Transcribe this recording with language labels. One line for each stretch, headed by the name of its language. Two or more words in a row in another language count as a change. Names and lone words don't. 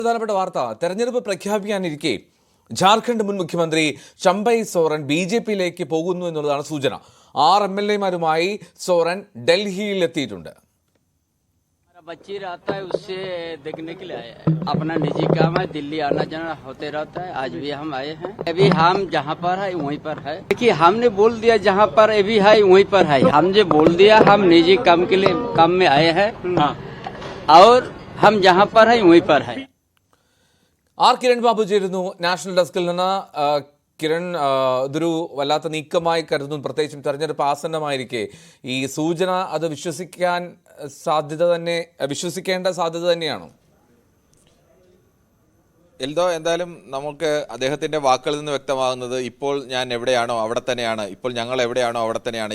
Malayalam: പ്രധാനപ്പെട്ട വാർത്ത തെരഞ്ഞെടുപ്പ് പ്രഖ്യാപിക്കാനിരിക്കെ ജാർഖണ്ഡ് മുൻ മുഖ്യമന്ത്രി ചമ്പൈ സോറൻ ബിജെപിയിലേക്ക് പോകുന്നു എന്നുള്ളതാണ് സൂചന. 6 MLA-മാരുമായി സോറൻ ഡൽഹിയിലെത്തിയിട്ടുണ്ട്.
Hindi: बच्ची रहता है उससे देखने के लिए आए हैं. अपना निजी काम है, दिल्ली आना जाना होते रहता है. आज भी हम आए हैं. अभी हम जहाँ पर है वहीं पर है. देखिए हमने बोल दिया जहाँ पर अभी है वहीं पर है. हमने बोल दिया हम निजी काम के लिए काम में आए हैं और हम जहाँ पर है वहीं पर है.
Malayalam: ആർ കിരൺ ബാബു ചേരുന്നു നാഷണൽ ഡെസ്കിൽ നിന്ന്. കിരൺ, ഇതൊരു വല്ലാത്ത നീക്കമായി കരുതുന്നു, പ്രത്യേകിച്ചും തെരഞ്ഞെടുപ്പ് ആസന്നമായിരിക്കെ ഈ സൂചന അത് വിശ്വസിക്കേണ്ട സാധ്യത തന്നെയാണോ? എൽദോ, എന്തായാലും നമുക്ക് അദ്ദേഹത്തിന്റെ വാക്കുകളിൽ നിന്ന് വ്യക്തമാകുന്നത് ഇപ്പോൾ ഞാൻ എവിടെയാണോ അവിടെ തന്നെയാണ്, ഇപ്പോൾ ഞങ്ങൾ എവിടെയാണോ അവിടെ തന്നെയാണ്.